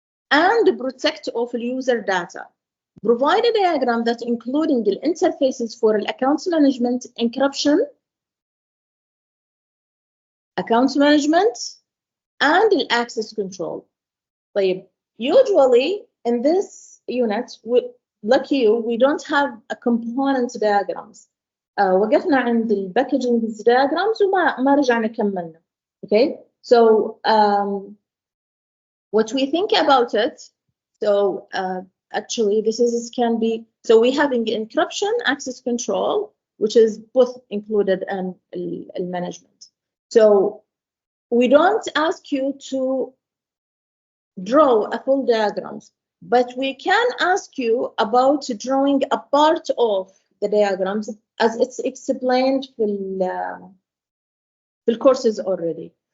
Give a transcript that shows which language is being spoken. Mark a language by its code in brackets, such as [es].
[en] and protect of user data. Provide a diagram that including the interfaces for account management, encryption, account management, and access control. [ar] طيب, [en] usually in this unit, like we don't have a component diagrams. [ar] وقفنا عند packaging diagrams وما رجعنا كملنا. [en] Okay, so what we think about it, so actually this can be, so we have encryption, access control, which is both included in management. So we don't ask you to draw a full diagrams, but we can ask you about drawing a part of the diagrams as it's explained in the courses already.